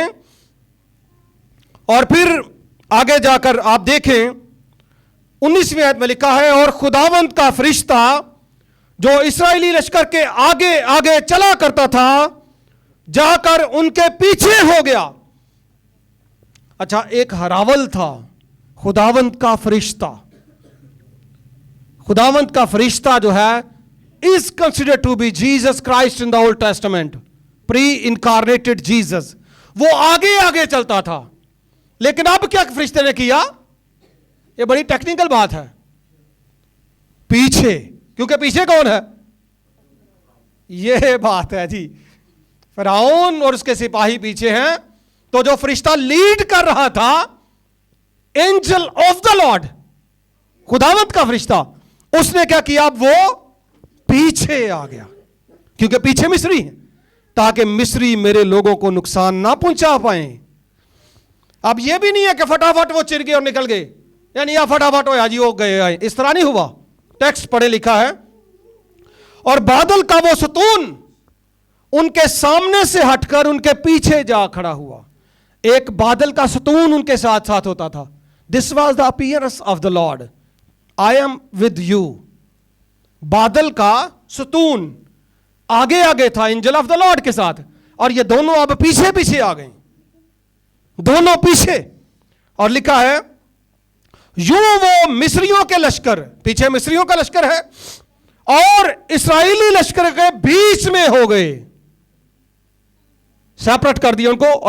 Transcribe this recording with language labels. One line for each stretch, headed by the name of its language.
Urdu: اور پھر آگے جا کر آپ دیکھیں 19ویں آیت میں لکھا ہے اور خداوند کا فرشتہ جو اسرائیلی لشکر کے آگے آگے چلا کرتا تھا جا کر ان کے پیچھے ہو گیا. اچھا, ایک ہراول تھا خداوند کا فرشتہ. خداوند کا فرشتہ جو ہے
English: is considered to be Jesus Christ in the Old Testament, pre-incarnated Jesus.
Urdu: وہ آگے آگے چلتا تھا. لیکن اب کیا فرشتے نے کیا؟ یہ بڑی ٹیکنیکل بات ہے. پیچھے, کیونکہ پیچھے کون ہے؟ یہ بات ہے جی, فرعون اور اس کے سپاہی پیچھے ہیں. تو جو فرشتہ لیڈ کر رہا تھا, اینجل آف دا لارڈ, خداوند کا فرشتہ, اس نے کیا کیا؟ اب وہ پیچھے آ گیا, کیونکہ پیچھے مصری ہیں, تاکہ مصری میرے لوگوں کو نقصان نہ پہنچا پائیں. اب یہ بھی نہیں ہے کہ فٹافٹ وہ چر گئے اور نکل گئے, یعنی یا فٹافٹ ہو یا جی ہو گئے آئے, اس طرح نہیں ہوا. ٹیکسٹ پڑھے لکھا ہے اور بادل کا وہ ستون ان کے سامنے سے ہٹ کر ان کے پیچھے جا کھڑا ہوا. ایک بادل کا ستون ان کے ساتھ ساتھ ہوتا تھا.
English: This was the appearance of the Lord, I am with you.
Urdu: بادل کا ستون آگے آگے تھا اینجل آف دا لارڈ کے ساتھ, اور یہ دونوں اب پیچھے پیچھے آ گئے, دونوں پیچھے. اور لکھا ہے یوں وہ مصریوں کے لشکر, پیچھے مصریوں کا لشکر ہے, اور اسرائیلی لشکر کے بیچ میں ہو گئے, سیپریٹ کر دیا ان کو.